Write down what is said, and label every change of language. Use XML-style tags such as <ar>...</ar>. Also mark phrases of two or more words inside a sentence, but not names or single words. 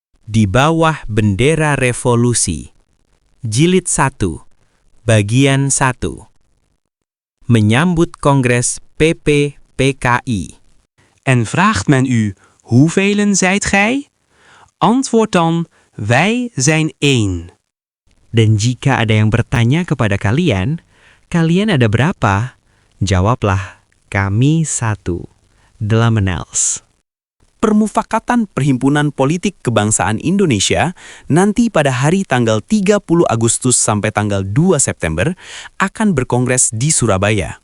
<id>Di bawah bendera revolusi. Jilid 1. Bagian 1. Menyambut Kongres PPPKI.</id> <nl>En vraagt men u, hoevelen zijt gij? Antwoord dan, wij zijn 1.</nl> <id>Dan jika ada yang bertanya kepada kalian, kalian ada berapa? Jawablah, kami 1. Delamanels. Permufakatan Perhimpunan Politik Kebangsaan Indonesia nanti pada hari tanggal 30 Agustus sampai tanggal 2 September akan berkongres di Surabaya.</id>